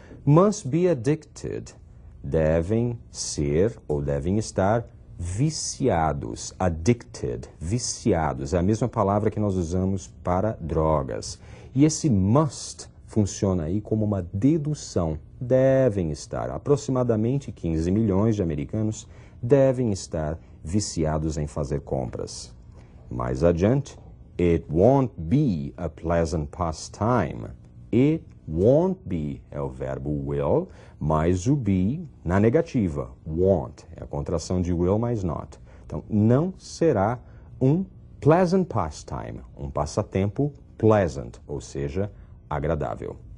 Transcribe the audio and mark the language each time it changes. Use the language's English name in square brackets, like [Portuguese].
[English] Must be addicted. [Portuguese] Devem ser ou devem estar viciados. Addicted. Viciados. É a mesma palavra que nós usamos para drogas. E esse must funciona aí como uma dedução. Devem estar. Aproximadamente 15 milhões de americanos devem estar viciados em fazer compras. Mais adiante, [English] it won't be a pleasant pastime. [Portuguese] It won't be é o verbo will, mais o be na negativa. Won't é a contração de will mais not. Então, não será um pleasant pastime, um passatempo pleasant, ou seja, agradável.